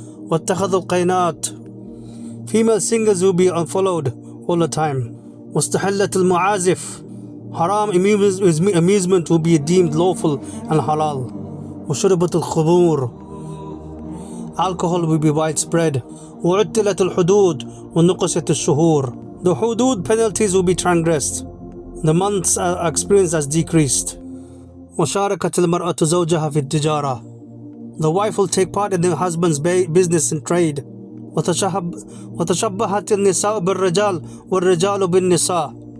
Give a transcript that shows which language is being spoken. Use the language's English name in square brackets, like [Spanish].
[Arabic] واتخذوا القينات. [English] Female singers will be unfollowed all the time. [Arabic] واستحلت المعازف. [English] Haram amusement will be deemed lawful and halal. [Arabic] وشربت الخمور. [English] Alcohol will be widespread. [Arabic] وعطلت الحدود ونقصت الشهور. [English] The hudud penalties will be transgressed. The months are experienced as decreased. [Arabic] وشاركت المرأة زوجها في التجارة. [English] The wife will take part in the husband's business and trade. [Arabic] وَتَشَبَّهَتِ النِّسَاءُ بِالرِّجَالِ وَالرِّجَالُ بِالنِّسَاءِ.